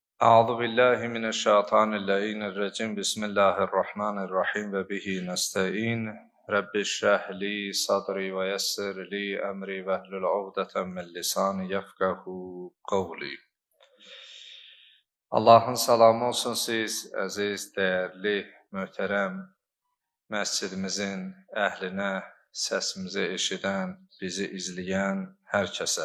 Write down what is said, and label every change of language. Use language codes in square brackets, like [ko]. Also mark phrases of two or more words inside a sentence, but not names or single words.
[ar] أعوذ بالله من الشيطان الرجيم. بسم الله الرحمن الرحيم وبه نستعين. رب اشرح لي صدري ويسر لي أمري واحلل عقدة من لساني يفقهوا قولي. [az] Allahın salamı olsun siz, əziz, dəyərli, möhtərəm məscidimizin əhlinə, səsimizi eşidən, bizi izləyən hər kəsə.